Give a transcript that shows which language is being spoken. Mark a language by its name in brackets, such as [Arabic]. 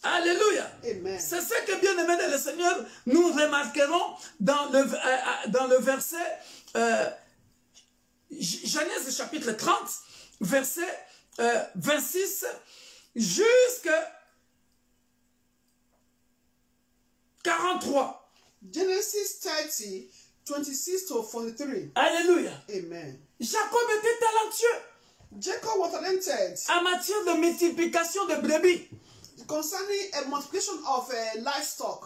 [French] Alléluia. Amen. C'est ce que, bien aimé de le Seigneur, nous remarquerons dans le verset Genèse chapitre 30, verset 26 jusqu'à 43. [English] Genesis 30, 26 to 43. [French] Alléluia. Amen. Jacob était talentueux. [English] Jacob was talented [French] en matière de multiplication de brebis. [English] concerning a multiplication of livestock.